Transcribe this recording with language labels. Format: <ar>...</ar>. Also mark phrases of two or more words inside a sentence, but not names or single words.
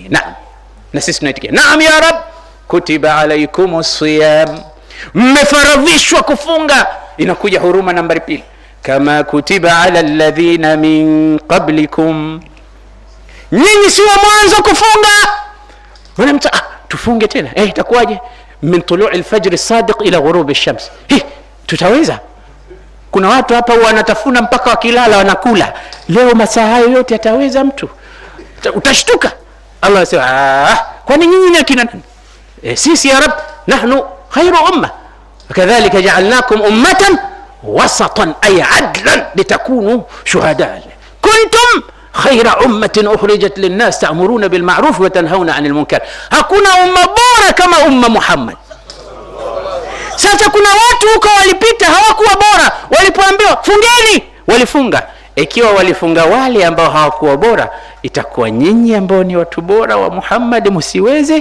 <sw>Na sisi tunaitikia</sw> <ar>نعم يا رب, كتب عليكم الصيام,</ar> <sw>mmefaradhishwa kufunga. Inakuja huruma nambari 2, kama</sw> <ar>كتب على الذين من قبلكم,</ar> <sw>nyinyi si wa mwanzo kufunga. Wanamta tufunge tena, itakuwaje?</sw> <ar>من طلوع الفجر الصادق إلى غروب الشمس.</ar> <sw>Tutaweza? Kuna watu hapa wanatafuna mpaka wakilala wanakula. Leo masaa hayo yote ataweza mtu? Utashtuka. Allah anasema kwani nyinyi ni akina nani?</sw> <ar>Sisi يا رب نحن خير أمة وكذلك جعلناكم أمة وسطا أي عدلا لتكونوا شهداء. كنتم خير أمة أخرجت للناس تأمرون بالمعروف وتنهون عن المنكر.</ar> <sw>Hakuna umma bora kama umma Muhammad. Sasa kuna watu huko walipita hawakuwa bora, walipoambiwa fungeni walifunga. Ikiwa walifunga wale ambao hawakuwa bora, itakuwa nyinyi ambao ni watu bora wa Muhammad msiweze?</sw>